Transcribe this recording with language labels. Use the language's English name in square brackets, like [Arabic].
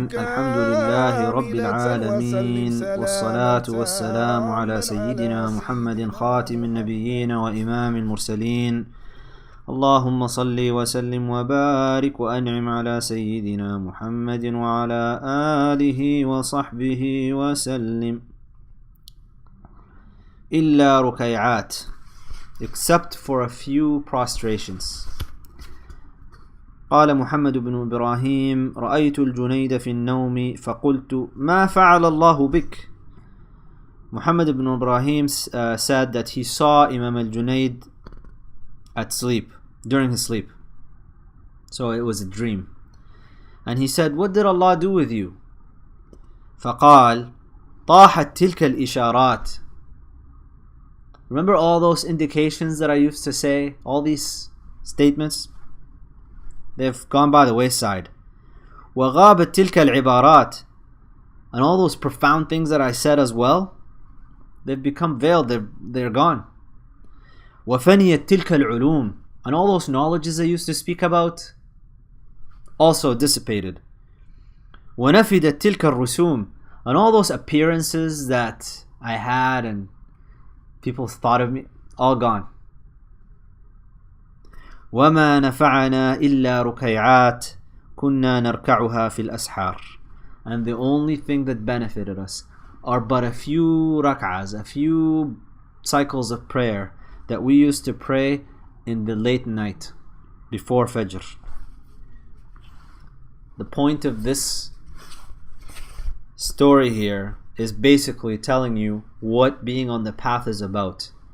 [Arabic] الحمد لله رب العالمين، والصلاة والسلام على سيدنا محمد خاتم النبيين وإمام المرسلين. اللهم صل وسلم وبارك وأنعم على سيدنا محمد وعلى آله وصحبه وسلم. إلا ركيعات, [English] except for a few prostrations. [Arabic] قال محمد بن إبراهيم: رأيت الجنيد في النوم فقلت ما فعل الله بك. [English] Muhammad ibn Ibrahim said that he saw Imam al-Junayd at sleep, during his sleep. So it was a dream. And he said, what did Allah do with you? [Arabic] فقال طاحت تلك الإشارات. [English] Remember all those indications that I used to say, all these statements? They've gone by the wayside. [Arabic] وغابت تلك العبارات. [English] And all those profound things that I said as well, they've become veiled, they're gone. [Arabic] وفنيت تلك العلوم. [English] And all those knowledges I used to speak about also dissipated. [Arabic] ونفدت تلك الرسوم. [English] And all those appearances that I had and people thought of me, all gone. [Arabic] وما نفعنا إلا ركيعات كنا نركعها في الأسحار. [English] And the only thing that benefited us are but a few rak'ats, a few cycles of prayer that we used to pray in the late night before Fajr. The point of this story here is basically telling you what being on the path is about.